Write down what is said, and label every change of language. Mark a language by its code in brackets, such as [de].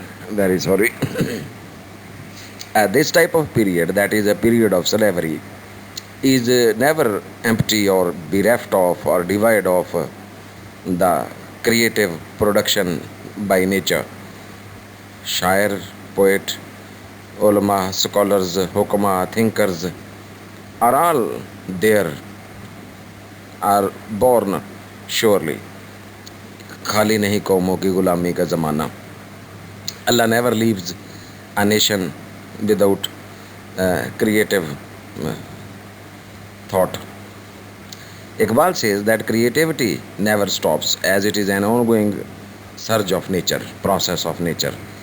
[en] very sorry, this type of period, that is a period of slavery, is never empty or bereft of or devoid of the creative production by nature. Shair, poet, ulama, scholars, hukama, thinkers are all there, are born surely. [hi] खाली नहीं कौमों की गुलामी का ज़माना. [en] Allah never leaves a nation without creative thought. Iqbal says that creativity never stops as it is an ongoing surge of nature, process of nature.